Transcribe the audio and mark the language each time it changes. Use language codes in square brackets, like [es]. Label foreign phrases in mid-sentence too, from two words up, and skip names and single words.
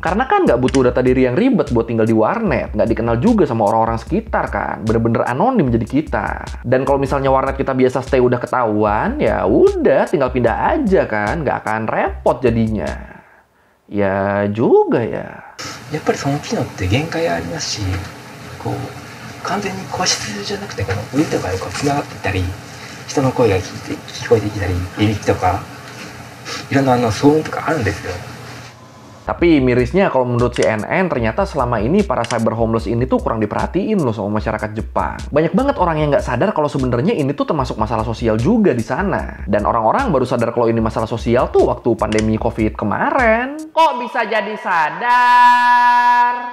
[id] Karena kan nggak butuh data diri yang ribet buat tinggal di warnet. Nggak dikenal juga sama orang-orang sekitar kan. Bener-bener anonim jadi kita. Dan kalau misalnya warnet kita biasa stay udah ketahuan, ya udah tinggal pindah aja kan. Nggak akan repot jadinya. Ya juga ya. [ja] やっぱりその機能って限界ありますし、こう完全に個室じゃなくてこのウィンドウがこうつながっていたり、人の声が聞こえてきたり、いびきとかいろんな騒音とかあるんですよ。 [id] Tapi mirisnya kalau menurut CNN, ternyata selama ini para [en] cyber homeless [id] ini tuh kurang diperhatiin loh sama masyarakat Jepang. Banyak banget orang yang nggak sadar kalau sebenarnya ini tuh termasuk masalah sosial juga di sana. Dan orang-orang baru sadar kalau ini masalah sosial tuh waktu pandemi COVID kemarin. Kok bisa jadi sadar?